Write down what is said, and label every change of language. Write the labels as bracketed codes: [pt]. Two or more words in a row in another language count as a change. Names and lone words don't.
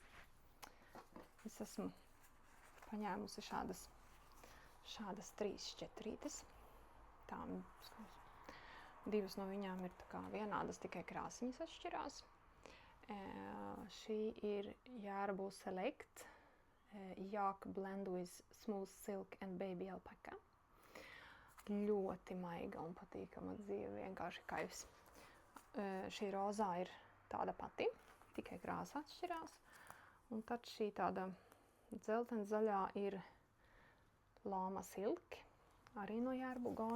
[lv] Es esmu paņēmusi šādas 3 šķetrītes. Divas no viņām ir tā kā vienādas, tikai krāsiņas atšķirās. Šī ir Jārbu [en] Select Yak Blend with Smooth Silk and Baby Alpaca. [lv] Ļoti maiga un patīkama dzīve, vienkārši kaivs. Šī rozā ir tāda pati, tikai krāsa atšķirās. Un tad šī tāda dzeltenzaļā ir Lama Silk, arī no Jārbu Gone.